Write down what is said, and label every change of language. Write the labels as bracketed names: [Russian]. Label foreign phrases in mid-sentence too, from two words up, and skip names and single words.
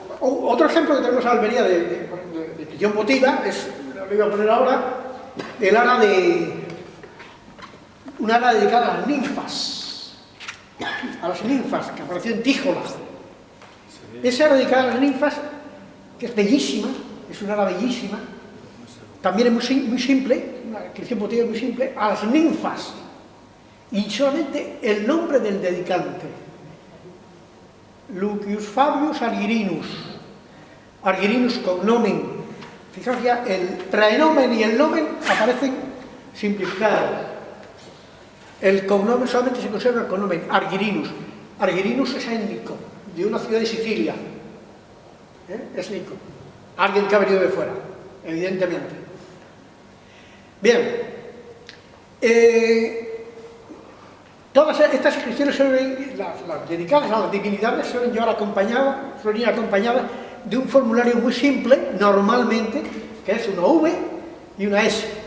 [Spanish] Otro ejemplo que tenemos en Almería de inscripción votiva es, lo voy a poner ahora, un ara dedicada a las ninfas, que apareció en Tíjola. Esa ara dedicada a las ninfas, que es bellísima, es una ara bellísima, también es muy simple, una inscripción votiva muy simple, a las ninfas, y solamente el nombre del dedicante: Lucius Fabius Argirinus cognomen. Fijaos ya, el praenomen y el nomen aparecen simplificados. El cognomen solamente se conserva el cognomen, Argirinus. Argirinus es étnico, de una ciudad de Sicilia. Es étnico. Alguien que ha venido de fuera, evidentemente. Bien. Todas estas inscripciones las dedicadas a las divinidades suelen ir acompañadas de un formulario muy simple, normalmente, que es una V y una S.